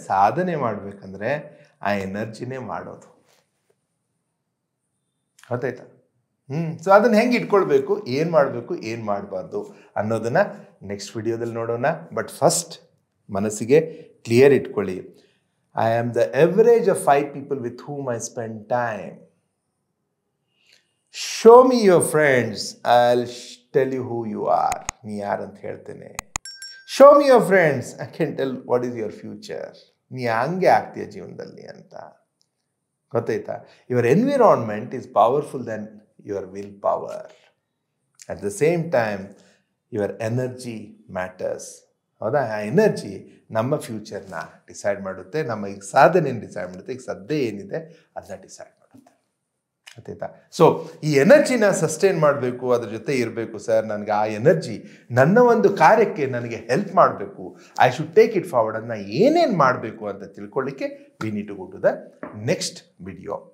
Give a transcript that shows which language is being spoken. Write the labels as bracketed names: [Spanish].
[Kannada] ಸಾಧನೆ ಮಾಡಬೇಕಂದ್ರೆ ಆ ಎನರ್ಜಿನೇ ಮಾಡೋದು. ಗೊತ್ತಾಯ್ತಾ? ಸೊ ಅದನ್ನು ಹೆಂಗೆ ಇಟ್ಕೊಳ್ಬೇಕು, ಏನು ಮಾಡಬೇಕು, ಏನು ಮಾಡಬಾರ್ದು ಅನ್ನೋದನ್ನು ನೆಕ್ಸ್ಟ್ ವಿಡಿಯೋದಲ್ಲಿ ನೋಡೋಣ. ಬಟ್ ಫಸ್ಟ್ ಮನಸ್ಸಿಗೆ ಕ್ಲಿಯರ್ ಇಟ್ಕೊಳ್ಳಿ, [English] I am the average of 5 people with whom I spend time. Show me your friends, I'll tell you who you are. [Kannada] ನೀ ಯಾರಂತ ಹೇಳ್ತೇನೆ. [English] Show me your friends, I can tell what is your future. [Kannada] ನೀ ಹಂಗೆ ಆಗ್ತೀಯ ಜೀವನದಲ್ಲಿ ಅಂತ. ಗೊತ್ತಾಯ್ತಾ? [English] Your environment is powerful than your willpower. At the same time, your energy matters. [Kannada] ಹೌದಾ? ಆ ಎನರ್ಜಿ ನಮ್ಮ ಫ್ಯೂಚರ್ನ ಡಿಸೈಡ್ ಮಾಡುತ್ತೆ, ನಮ್ಮ ಈಗ ಸಾಧನೆಯನ್ನು ಡಿಸೈಡ್ ಮಾಡುತ್ತೆ, ಈಗ ಸದ್ಯ ಏನಿದೆ ಅದನ್ನ ಡಿಸೈಡ್ ಮಾಡುತ್ತೆ. ಗೊತ್ತಾಯ್ತಾ? ಸೊ ಈ ಎನರ್ಜಿನ ಸಸ್ಟೈನ್ ಮಾಡಬೇಕು, ಅದ್ರ ಜೊತೆ ಇರಬೇಕು. ಸರ್, ನನಗೆ ಆ ಎನರ್ಜಿ ನನ್ನ ಒಂದು ಕಾರ್ಯಕ್ಕೆ ನನಗೆ ಹೆಲ್ಪ್ ಮಾಡಬೇಕು, [English] I should take it forward, [Kannada] ಅದನ್ನ ಏನೇನು ಮಾಡಬೇಕು ಅಂತ ತಿಳ್ಕೊಳ್ಳಿಕ್ಕೆ [English] We need to go to the next video.